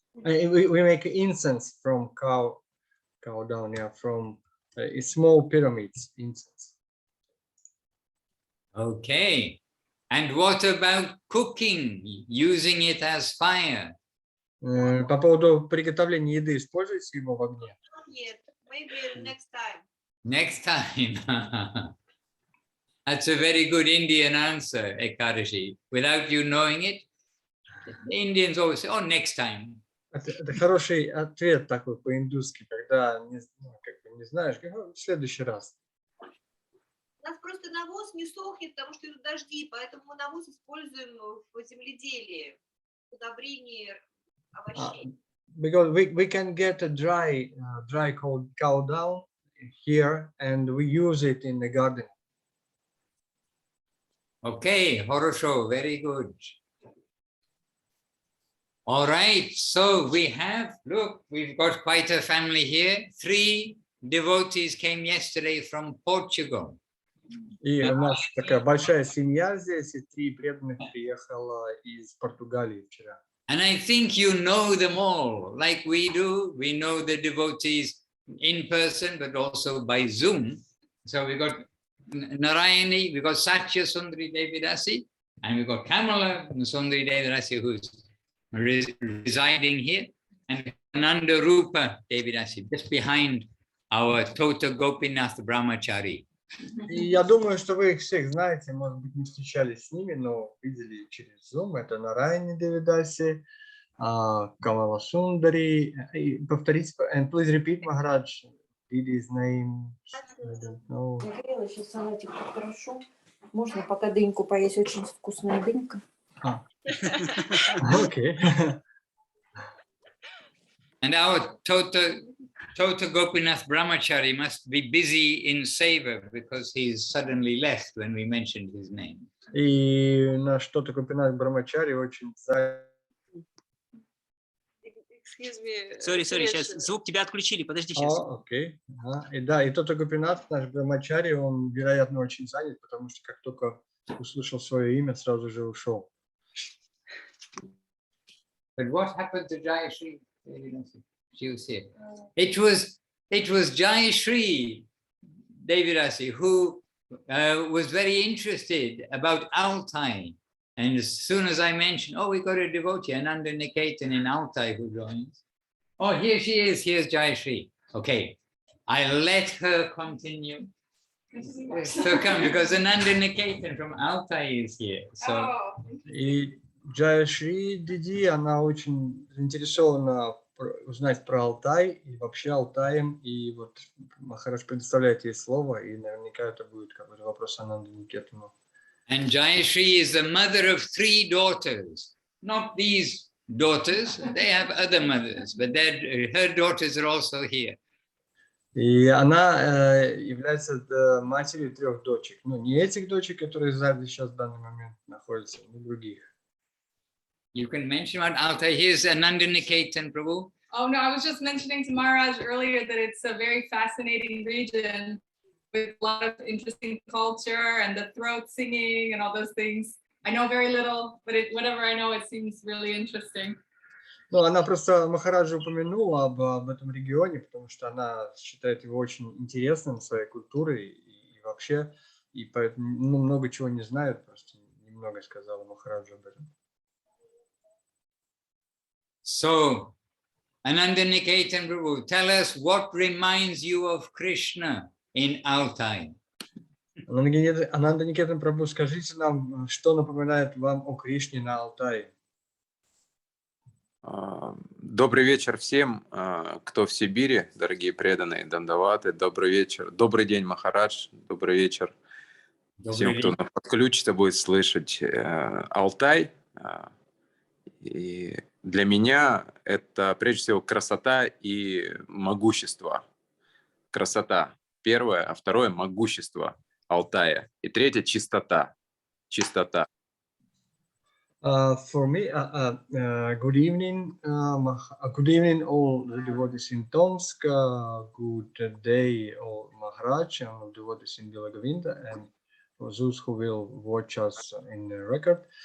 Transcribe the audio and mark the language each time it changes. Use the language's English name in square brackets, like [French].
[English] We make incense from cow down, yeah, from small pyramids, incense. Okay. And what about cooking, using it as fire? [Russian] По поводу приготовления еды, используете его в огне? Нет, [English] maybe next time. Next time. That's a very good Indian answer, Ekadashi. Without you knowing it, the Indians always say, oh, next time. [Russian] Это хороший ответ такой по-индусски, когда не знаешь, в следующий раз. У нас просто навоз не сохнет, потому что идут дожди, поэтому мы навоз используем в земледелии, в удобрении овощей. [English] Because we can get a dry cow down here, and we use it in the garden. Okay, [Russian] хорошо, [English] very good. All right, so we've got quite a family here. 3 devotees came yesterday from Portugal. [Russian] И у нас такая большая семья здесь, и 3 преданных приехало из Португалии вчера. [English] And I think you know them all, like we do. We know the devotees in person, but also by Zoom. So we got Narayani, we got Satya Sundari Devidasi, and we got Kamala Sundari Devidasi, who's residing here, and Nanda Rupa Devidasi, just behind our Tota Gopinath Brahmachari. [Russian] И я думаю, что вы их всех знаете, может быть, не встречались с ними, но видели через Zoom. Это Нарайани Девидаси, Камала Сундари. Повторите, [English] and please repeat, Maharaj, read his name. I don't know. [Russian] Нагрела сейчас салатик хорошо. Можно пока дыньку поесть, очень вкусная дынька. [English] Okay. And our Tota Gopinath Brahmachari must be busy in seva because he's suddenly left when we mentioned his name. [Russian] И наш Tota Gopinath Brahmachari очень [English] Excuse me. Sorry, [Russian] сейчас звук тебя отключили, подожди сейчас. Окей. И да, и Tota Gopinath, наш Brahmachari, он, вероятно, очень занят, потому что как только услышал свое имя, сразу же ушел. [English] But what happened to Jai Shri? She was here. It was Jai Shri Devidasi who was very interested about Altai. And as soon as I mentioned, oh, we got a devotee, Ananda Niketan in Altai who joins. Oh, here she is. Here's Jai Shri. Okay, I let her continue. So come, because Ananda Niketan from Altai is here. So. [Russian] И Джая Шри Диди, она очень заинтересована в узнать про Алтай и вообще Алтаем. И вот Махарадж предоставляет ей слово, и наверняка это будет какой-то вопрос Ананды Никетану. [English] And Jayashree is the mother of 3 daughters, not these daughters, they have other mothers, but her daughters are also here. [Russian] И она является матерью 3 дочек. Ну, не этих дочек, которые сзади сейчас в данный момент находятся, но других. [English] You can mention about Altai. Here's Ananda Niketan, Prabhu. Oh, no, I was just mentioning to Maharaj earlier that it's a very fascinating region with a lot of interesting culture and the throat singing and all those things. I know very little, but whatever I know, it seems really interesting. [Russian] Ну, она просто Махараджа упомянула об этом регионе, потому что она считает его очень интересным своей культурой и вообще, и поэтому много чего не знает, просто немного сказала Махараджа об этом. [English] So, Ananda Niketan Prabhu, tell us what reminds you of Krishna in Altai. [Russian] Ананда Никетан Прабху, скажите нам, что напоминает вам о Кришне на Алтае? Добрый вечер всем, кто в Сибири, дорогие преданные, дандаваты. Добрый вечер, добрый день, Махарадж, добрый вечер всем, кто нас подключится, будет слышать. Алтай, и для меня это прежде всего красота и могущество. Красота первое, а второе могущество Алтая. И третье чистота. Чистота. [English] For me, good evening, all the devotees in Tomsk. Good day, all Maharaj and all devotees in Vilagovinda, and for those who will watch us in the record.